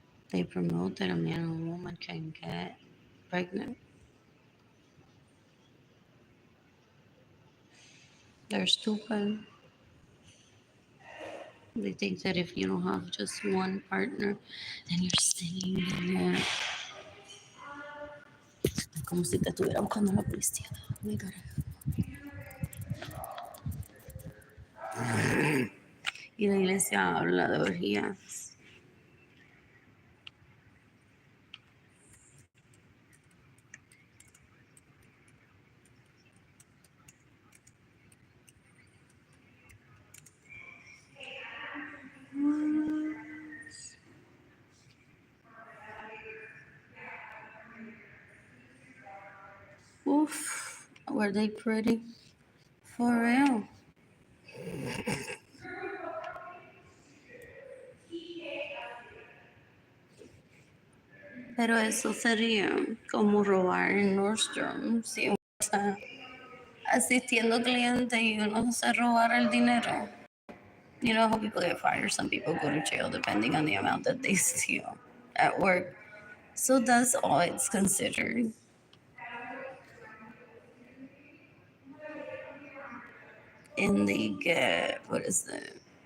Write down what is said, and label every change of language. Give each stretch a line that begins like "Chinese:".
English: They promote that a man and a woman can get pregnant. They're stupid. They think that if you don't have just one partner, then you're staying there.
Spanish: Como si te estuviera buscando la policía.
English: Oh my God.
Spanish: Y la iglesia habla de orgías.
English: Oof, were they pretty? For real.
Spanish: Pero eso sería como robar en Nordstrom. Si uno está asistiendo clientes y uno se robar el dinero.
English: You know how people get fired, some people go to jail depending on the amount that they steal at work. So that's all it's considered. And they get, what is it?